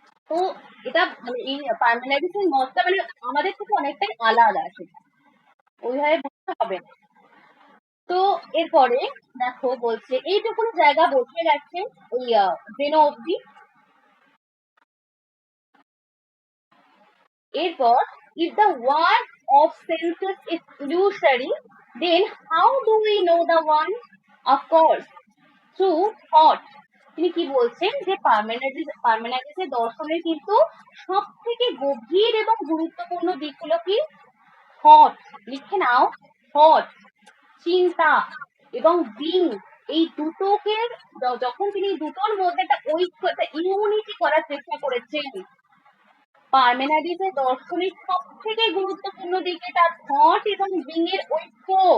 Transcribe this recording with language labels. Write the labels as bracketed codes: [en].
[bn] তো এটা মানে এই পার্মানেন্ট মতটা মানে আমাদের থেকে অনেকটাই আলাদা সেটা, ওইভাবে বুঝতে হবে না। তো এরপরে দেখো বলছে এইটুকুনি জায়গা বসে গেছে ওই জেনো অব্দি। এরপর [en] if the one of senses is illusory, then how do we know the one? Of course, through thought. [bn] তিনি কি বলছেন যে পার্মেনান্টিসের দর্শনের কিন্তু সব থেকে গভীর এবং গুরুত্বপূর্ণ দিক হলো কি? থট, লিখে নাও, থট, চিন্তা এবং বিং, এই দুটোকে যখন তিনি দুটোর মধ্যে একটা ঐক্য, একটা ইউনিটি করার চেষ্টা করেছেন, পার্মেনাডিসের দর্শনের সব থেকে গুরুত্বপূর্ণ দিক এটা থট এবং বিং এর ঐক্য।